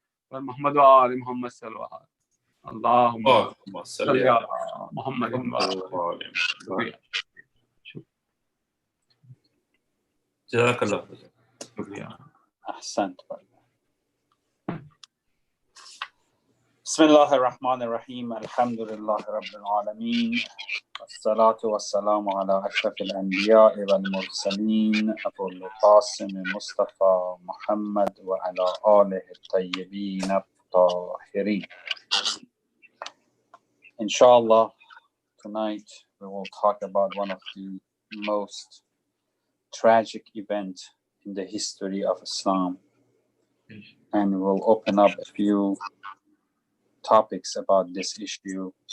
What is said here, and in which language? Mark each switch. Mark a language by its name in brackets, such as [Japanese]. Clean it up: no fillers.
[Arabic] اور محمد و آل محمد صلی اللہ علیہ وسلم، اللہم صلی علی محمد و آل محمد. جزاک اللہ. [Urdu] شکریہ. [Arabic] احسنت. بسم اللہ الرحمن الرحیم، الحمد للہ رب العالمین، الصلاة والسلام على أشرف الأنبياء والمرسلين أبو القاسم مصطفى محمد وعلى آله الطيبين الطاهرين. [English] Inshallah, tonight we will talk about one of the most tragic events in the history of Islam, and we'll open up a few topics about this issue.